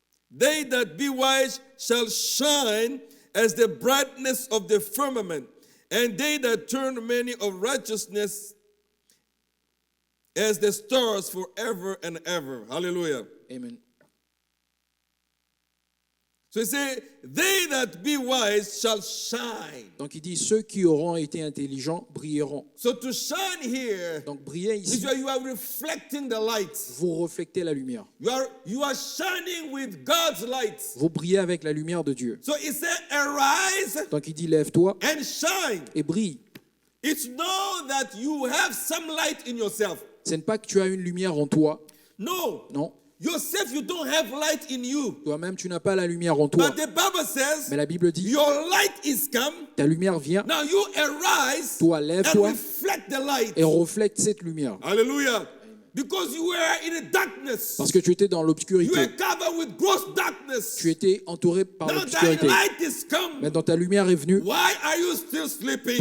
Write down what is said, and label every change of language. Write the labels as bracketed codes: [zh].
[en] They that be wise shall shine as the brightness of the firmament, and they that turn many of righteousness as the stars forever and ever. Hallelujah. Amen. So he said, they that be wise shall shine. [fr] Donc il dit, ceux qui auront été intelligents brilleront. [en] So to shine here [fr] Donc briller [en] is [fr] ici, [en] where you are reflecting the light. [fr] vous reflectez la lumière. [en] You are shining with God's light. [fr] Vous brillez avec la lumière de Dieu. [en] So he said, arise [fr] Donc il dit, lève-toi [en] and shine. [fr] et brille. [en] It's know that you have some light in yourself. [fr] Ce n'est pas que tu as une lumière en toi. [en] No. [fr] Non. [en] Yourself, you don't have light in you. [fr] Toi-même, tu n'as pas la lumière en toi. [en] But the Bible says, [fr] Mais la Bible dit, [en] your light is come. [fr] ta lumière vient. [en] Now you arise [fr] Toi, [en] and [fr] lève-toi [en] reflect the light. [fr] et reflète cette lumière. [en] Hallelujah. Because you were in the darkness. [fr] Parce que tu étais dans [en] You [fr] l'obscurité. [en] were covered with gross darkness. [fr] Tu étais entouré par [en] Now [fr] l'obscurité. [en] thy light is come. [fr] Maintenant, ta lumière est venue. [en] Why are you still sleeping?